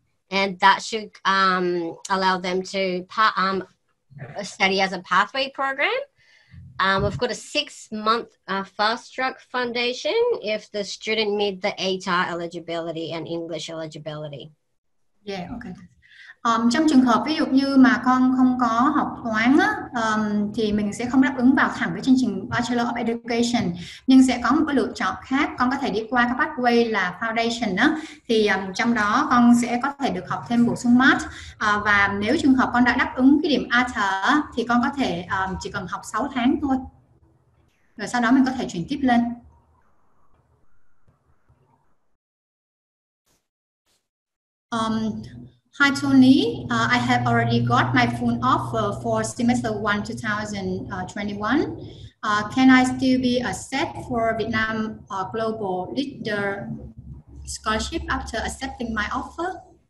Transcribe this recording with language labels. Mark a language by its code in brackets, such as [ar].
[en] And that should allow them to study as a pathway program. We've got a 6-month fast track foundation if the student meet the ATAR eligibility and English eligibility. Yeah, okay. [vi] Trong trường hợp ví dụ như mà con không có học toán á, thì mình sẽ không đáp ứng vào thẳng cái chương trình Bachelor of Education, nhưng sẽ có một cái lựa chọn khác. Con có thể đi qua cái pathway là Foundation á, thì trong đó con sẽ có thể được học thêm bổ sung Math, và nếu trường hợp con đã đáp ứng cái điểm ATAR thì con có thể chỉ cần học 6 tháng thôi, rồi sau đó mình có thể chuyển tiếp lên. [en] Hi Tony, I have already got my full offer for semester 1 2021. Can I still be accepted for Vietnam Global Leader Scholarship after accepting my offer?